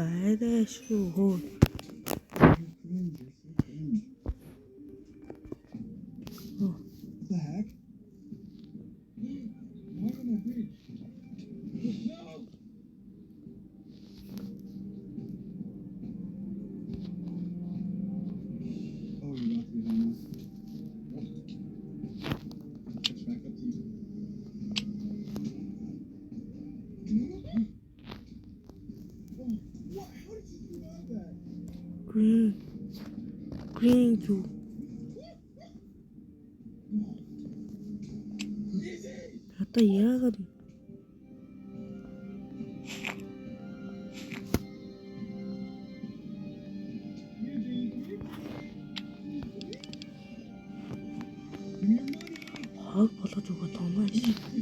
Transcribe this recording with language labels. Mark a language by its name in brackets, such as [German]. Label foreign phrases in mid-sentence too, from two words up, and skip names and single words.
[Mongolian] арай шүү. [English] You're cringe. You're so cringe. Oh. What the heck? Why am I bridge? No! Oh, you're about to be home. Oh. Catch back up to you. Oh, what? How did you do that? Green you. [Mongolian] Одоо яагаад хог болгож өгөх томоо шээ.